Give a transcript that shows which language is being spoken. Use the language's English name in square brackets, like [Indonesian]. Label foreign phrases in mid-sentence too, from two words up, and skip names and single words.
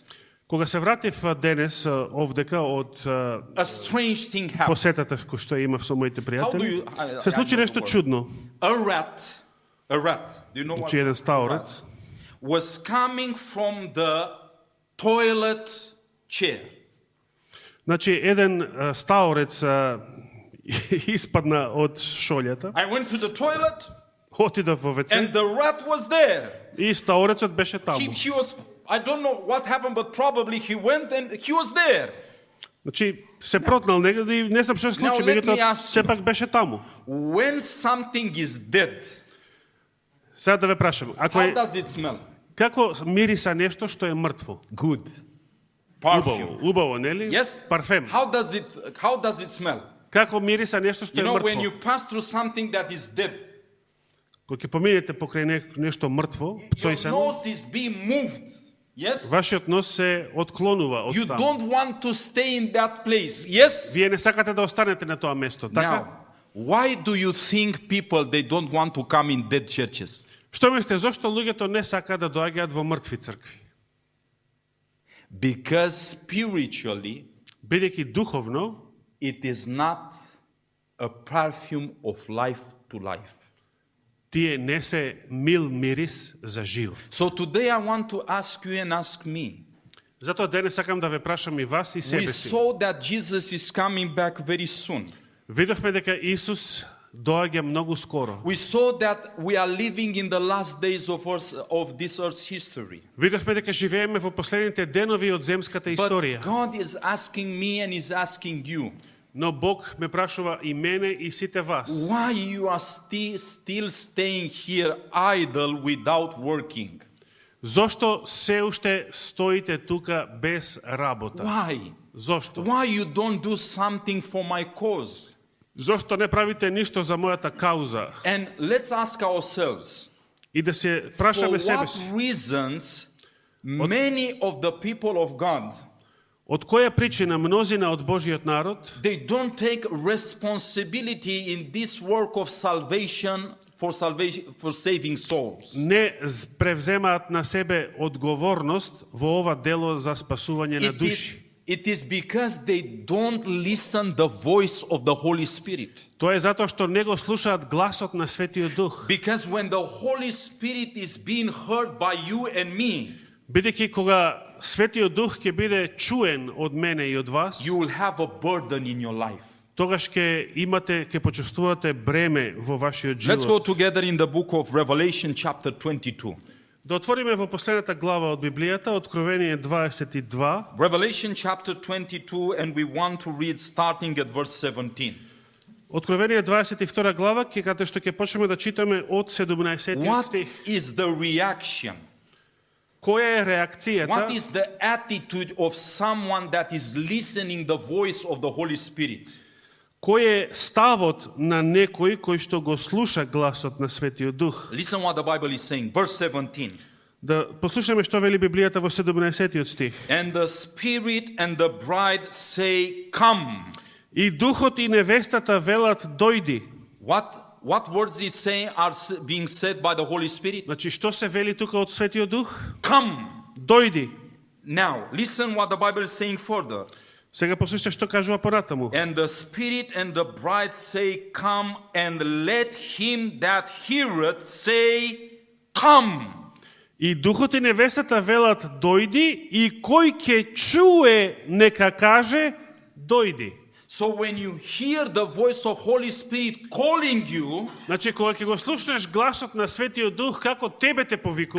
[Macedonian] Кога се вратив денес овдека од [English] a strange thing happened. [Macedonian] посетата кој што имав со моите [English] How do [Macedonian] пријатели, [English] you- [Macedonian] се [English] I [Macedonian] случи [English] know [Macedonian] нешто [English] the word. [Macedonian] чудно. [English] A rat, do you know what? [Macedonian] Значи еден [English] rat? [Macedonian] стаорец [English] Was coming from the toilet chair. [Macedonian] Значи, еден стаорец испадна од шолјата, [English] I went to the toilet [Macedonian] отидов во WC [English] and the rat was there. [Macedonian] и стаорецот беше таму. [English] He was, I don't know what happened, but probably he went and he was there. [Macedonian] Значи, се протнал негде и не знам што се случи, [English] Now, let me [Macedonian] меѓутоа [English] ask you. [Macedonian] сепак беше таму. [English] When something is dead, [Macedonian] Сега да ве прашам, ако [English] how [Macedonian] е, [English] does it smell? [Macedonian] како мириса нешто што е мртво? [English] Good. [Macedonian] Убаво, [English] Perfume. [Macedonian] убаво, нели? [English] Yes? [Macedonian] Парфем. [English] How does it smell? [Macedonian] Како мириса нешто што [English] You [Macedonian] е [English] know, when [Macedonian] мртво? [English] you pass through something that is dead, [Macedonian] Кога ќе поминете покрај нешто мртво, [English] your [Macedonian] пцојсено, [English] nose is being moved. Yes? [Macedonian] вашиот нос се отклонува од [English] You [Macedonian] таму. [English] don't want to stay in that place. Yes? [Macedonian] Вие не сакате да останете на тоа место, така? [English] Now, why do you think people they don't want to come in dead churches? [Macedonian] Што мислите, зошто луѓето не сакаат да доаѓаат во мртви цркви? [English] Because spiritually, [Macedonian] Бидејќи духовно, [English] it is not a perfume of life to life. [Macedonian] тие не се мил мирис за живот. [English] So today I want to ask you and ask me. [Macedonian] Затоа денес сакам да ве прашам и вас и [English] We [Macedonian] себе си. [English] saw that Jesus is coming back very soon. [Macedonian] Видовме дека Исус доаѓа многу скоро. [English] We saw that we are living in the last days of this earth's history. [Macedonian] Видовме дека живееме во последните денови од земската [English] But [Macedonian] историја. [English] God is asking me and is asking you, [Macedonian] Но Бог ме прашува и мене и сите вас. [English] why you are still staying here idle without working? [Macedonian] Зошто се уште стоите тука без работа? [English] Why? [Macedonian] Зошто? [English] Why you don't do something for my cause? [Macedonian] Зошто не правите ништо за мојата кауза? [English] And let's ask ourselves, [Macedonian] И да се [English] for [Macedonian] прашаме себе [English] what [Macedonian] си, [English] reasons many of the people of God, [Macedonian] од која причина мнозина од Божиот народ [English] they don't take responsibility in this work of salvation for saving souls? [Macedonian] не превземаат на себе одговорност во ова дело за спасување на души? [English] It is because they don't listen the voice of the Holy Spirit. [Macedonian] Тоа е затоа што не го слушаат гласот на Светиот Дух. [English] Because when the Holy Spirit is being heard by you and me, [Macedonian] Бидејќи кога Светиот Дух ќе биде чуен од мене и од вас, [English] you will have a burden in your life. [Macedonian] тогаш ќе почувствувате бреме во вашиот [English] Let's go [Macedonian] живот. [English] together in the book of Revelation chapter 22. [Macedonian] Да отвориме во последната глава од Библијата, Откровение 22, [English] Revelation chapter 22, and we want to read starting at verse 17. [Macedonian] Откровение 22 глава, каде што ќе почнеме да читаме од 17 [English] What [Macedonian] стих. [English] is the reaction? [Macedonian] Која е реакцијата? [English] What is the attitude of someone that is listening the voice of the Holy Spirit? [Macedonian] Кој е ставот на некој кој што го слуша гласот на Светиот Дух? [English] Listen what the Bible is saying. Verse 17. [Macedonian] Да послушаме што вели Библијата во 17 стих. [English] And the Spirit and the bride say, come. [Macedonian] И духот и невестата велат дојди. [English] What words is saying are being said by the Holy Spirit? [Macedonian] Значи што се вели тука од Светиот Дух? [English] Come. [Macedonian] Дојди. [English] Now, listen what the Bible is saying further. [Macedonian] Сега послушате што кажува понатаму. [English] And the Spirit and the bride say, come, and let him that heareth say, come. [Macedonian] И духот и невестата велат дојди, и кој ќе чуе нека каже дојди. [English] So when you hear the voice of Holy Spirit calling you, [Macedonian] Значи кога ќе го слушнеш гласот на Светиот Дух како тебе те повикува,